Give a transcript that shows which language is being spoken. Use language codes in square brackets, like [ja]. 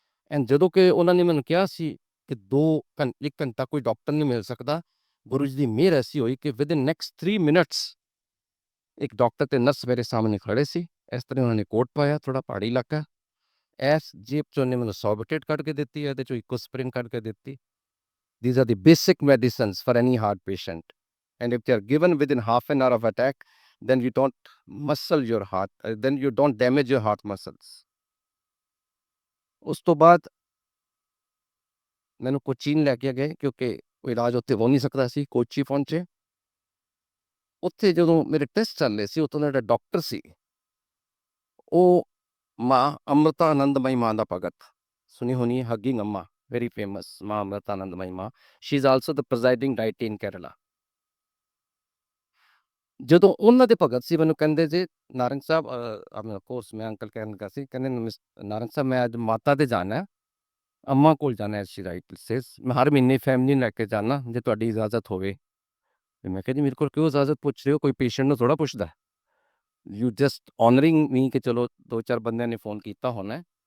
[pa] And ਜਦੋਂ ਕਿ ਉਹਨਾਂ ਨੇ ਮੈਨੂੰ ਕਿਹਾ ਸੀ ਕਿ 1 ਘੰਟਾ ਕੋਈ ਡਾਕਟਰ ਨਹੀਂ ਮਿਲ ਸਕਦਾ, ਗੁਰੂ ਜੀ ਦੀ ਮਿਹਰ ਐਸੀ ਹੋਈ ਕਿ [en] within next 3 minutes [pa] ਇੱਕ ਡਾਕਟਰ ਤੇ ਨਰਸ ਮੇਰੇ ਸਾਹਮਣੇ ਖੜੇ ਸੀ। ਇਸ ਤਰ੍ਹਾਂ ਉਹਨਾਂ ਨੇ ਕੋਟ ਪਾਇਆ, ਥੋੜਾ ਪਹਾੜੀ ਇਲਾਕਾ, ਇਸ ਜੇਬ 'ਚੋਂ ਉਹਨੇ ਮੈਨੂੰ ਸੋਰਬੇਟੇਟ ਕੱਢ ਕੇ ਦਿੱਤੀ, ਇਹਦੇ 'ਚੋਂ ਇੱਕੋ ਸਪਰਿਨ ਕੱਢ ਕੇ ਦਿੱਤੀ। [en] These are the basic medicines for any heart patient. And if they are given within half an hour of attack, then you don't muscle your heart, then you don't damage your heart muscles. [pa] ਉਸ ਤੋਂ ਬਾਅਦ ਮੈਨੂੰ ਕੋਚੀਨ ਲੈ ਕੇ ਗਏ ਕਿਉਂਕਿ ਕੋਈ ਇਲਾਜ ਉੱਥੇ ਹੋ ਨਹੀਂ ਸਕਦਾ ਸੀ। ਕੋਚੀ ਪਹੁੰਚੇ। ਉੱਥੇ ਜਦੋਂ ਮੇਰੇ ਟੈਸਟ ਚੱਲ ਰਹੇ ਸੀ, ਉੱਥੋਂ ਦਾ ਜਿਹੜਾ ਡਾਕਟਰ ਸੀ ਉਹ ਮਾਂ ਅੰਮ੍ਰਿਤਾਨੰਦਮਈ ਮਾਂ ਦਾ ਭਗਤ, ਸੁਣੀ ਹੋਣੀ ਹੈ, ਹਗਿੰਗ ਅੰਮਾ, [en] very famous [pa] ਮਾਂ ਅੰਮ੍ਰਿਤਾਨੰਦਮਈ ਮਾਂ। [en] she is also the presiding deity in Kerala. [pa] ਜਦੋਂ ਉਹਨਾਂ ਦੇ ਭਗਤ ਸੀ ਮੈਨੂੰ ਕਹਿੰਦੇ ਜੀ ਨਾਰੰਗ ਸਾਹਿਬ, ਕੋਰਸ ਮੈਂ ਅੰਕਲ ਕਹਿਣ ਲੱਗਾ ਸੀ, ਕਹਿੰਦੇ ਨਾਰੰਗ ਸਾਹਿਬ ਮੈਂ ਅੱਜ ਮਾਤਾ ਦੇ ਜਾਣਾ ਹੈ, ਅੰਮਾ ਕੋਲ ਜਾਣਾ ਹੈ। [en] she right says [pa] ਮੈਂ ਹਰ ਮਹੀਨੇ ਫੈਮਿਲੀ ਲੈ ਕੇ ਜਾਣਾ ਜੇ ਤੁਹਾਡੀ ਇਜਾਜ਼ਤ ਹੋਵੇ। ਤੇ ਮੈਂ ਕਿਹਾ ਜੀ ਮੇਰੇ ਕੋਲ ਕਿਉਂ ਇਜਾਜ਼ਤ ਪੁੱਛ ਰਹੇ ਹੋ, ਕੋਈ ਪੇਸ਼ੈਂਟ ਨੂੰ ਥੋੜਾ ਪੁੱਛਦਾ। [en] you just honouring me [pa] ਕਿ ਚਲੋ 2-4 ਬੰਦਿਆਂ ਨੇ ਫੋਨ ਕੀਤਾ ਹੋਣਾ।